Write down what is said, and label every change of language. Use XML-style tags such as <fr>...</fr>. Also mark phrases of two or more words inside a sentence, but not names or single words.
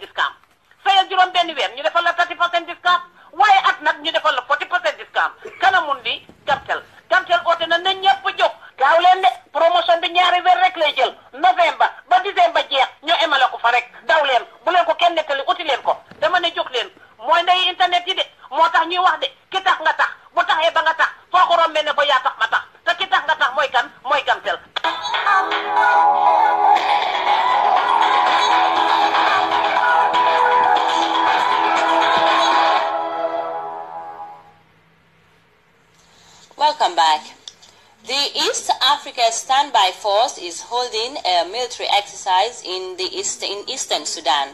<wo>discount fayal juróom benn weer ñu defal la 30% discount waaye at nag ñu defal la 40% discount kana mun di Gamtel oote na ñëpp jóg gaaw leen de promotion bi ñaari weer rek lay jël novembre ba décembre jeex ñu emale ko fa rek daw leen bu leen ko kenn nettali uti leen ko dama ne jóg leen mooy ndey internet yi de moo tax ñuy wax de ki tax nga tax bu taxee ba nga tax foo ko rombee ne ko yaa tax ma tax te ki tax nga tax mooy kan mooy Gamtel.</wo> <en>Welcome back. The East Africa Standby Force is holding a military exercise in eastern Sudan.</en>